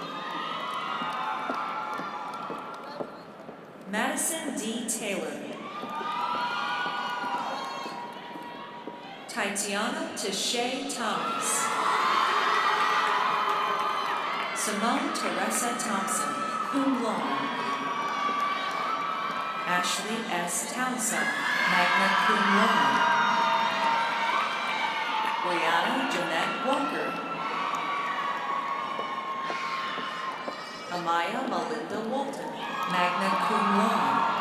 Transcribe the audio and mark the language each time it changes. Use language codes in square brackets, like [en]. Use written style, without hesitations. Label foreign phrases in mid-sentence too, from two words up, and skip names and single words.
[en] Madison D. Taylor. Tatiana Tashay Thomas. Simone Teresa Thompson, [la] cum laude. [en] Ashley S. Townsend, [la] magna cum laude. [en] Brianna Jeanette Walker. Amaya Melinda Walton, [la] magna cum laude.